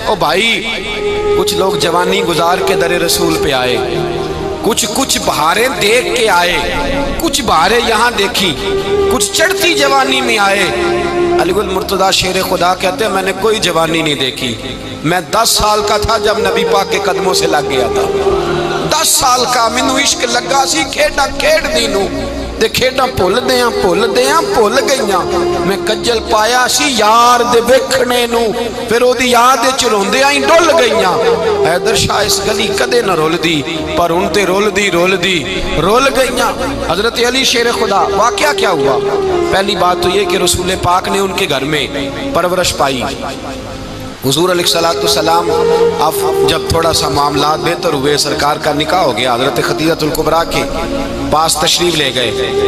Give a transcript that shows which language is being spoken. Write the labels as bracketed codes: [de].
[ur] او بھائی کچھ لوگ جوانی گزار کے در رسول پہ آئے، کچھ بہاریں دیکھ کے آئے، کچھ بہاریں یہاں دیکھی، کچھ چڑھتی جوانی میں آئے. علی گل مرتضیٰ شیر خدا کہتے ہیں میں نے کوئی جوانی نہیں دیکھی. میں 10 سال کا تھا جب نبی پاک کے قدموں سے لگ گیا تھا. [pa] 10 سال کا مینوں عشق لگا سی، کھیڈاں کھیڈ دی نوں تے کھیڈاں بھول دیاں بھول گئیاں. میں کجل پایا سی یار دے ویکھنے نوں، پھر او دی یاد وچ روندیاں ہی ڈل گئیاں. حیدر شاہ اس گلی کدے نہ رول دی پر ہن تے رول دی رول گئیاں. [ur] حضرت علی شیر خدا واقعہ کیا ہوا؟ پہلی بات تو یہ کہ رسول پاک نے ان کے گھر میں پرورش پائی. حضور علیہ السلام اب جب تھوڑا سا معاملات بہتر ہوئے، سرکار کا نکاح ہو گیا، حضرت خدیجہ الکبریٰ کے پاس تشریف لے گئے.